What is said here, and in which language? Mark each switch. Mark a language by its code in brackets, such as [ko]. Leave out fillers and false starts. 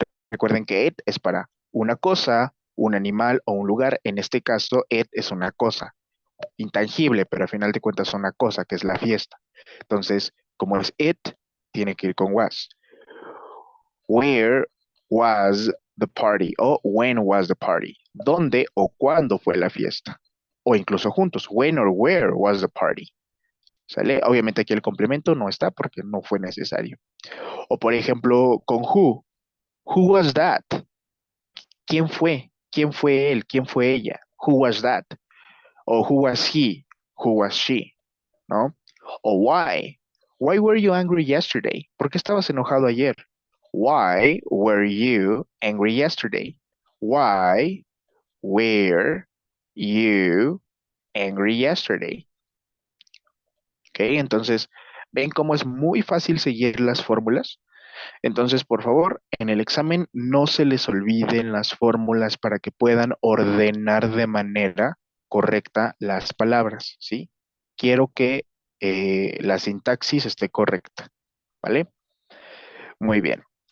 [es] Recuerden que it es para una cosa, un animal o un lugar. En este caso, it es una cosa. intangible, pero al final de cuentas son una cosa, que es la fiesta. Entonces, como es it, tiene que ir con was. [en] Where was the party? O when was the party? [es] ¿Dónde o cuándo fue la fiesta? O incluso juntos, [en] when or where was the party? [es] ¿Sale? Obviamente aquí el complemento no está porque no fue necesario. O por ejemplo, con who. [en] Who was that? [es] ¿Quién fue? ¿Quién fue él? ¿Quién fue ella? Who was that? O [en] who was he? Who was she? [es] ¿No? O why. [en] Why were you angry yesterday? [es] ¿Por qué estabas enojado ayer? [en] Why were you angry yesterday? Why were you angry yesterday? [es] ¿Ok? Entonces, ¿ven cómo es muy fácil seguir las fórmulas? Entonces, por favor, en el examen no se les olviden las fórmulas para que puedan ordenar de manera correcta las palabras, ¿sí? Quiero que la sintaxis esté correcta, ¿vale? Muy bien.